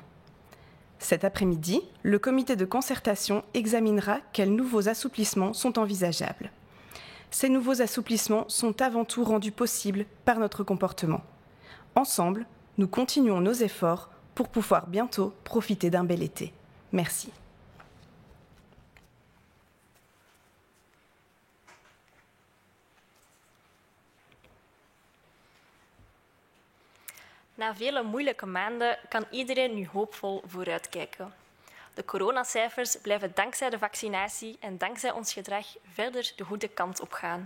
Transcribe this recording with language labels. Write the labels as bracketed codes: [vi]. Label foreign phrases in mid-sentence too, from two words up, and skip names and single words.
[fr] Cet après-midi, le comité de concertation examinera quels nouveaux assouplissements sont envisageables. Ces nouveaux assouplissements sont avant tout rendus possibles par notre comportement. Ensemble, nous continuons nos efforts pour pouvoir bientôt profiter d'un bel été. Merci. [nl] Na vele moeilijke maanden kan iedereen nu hoopvol vooruitkijken. De coronacijfers blijven dankzij de vaccinatie en dankzij ons gedrag verder de goede kant op gaan.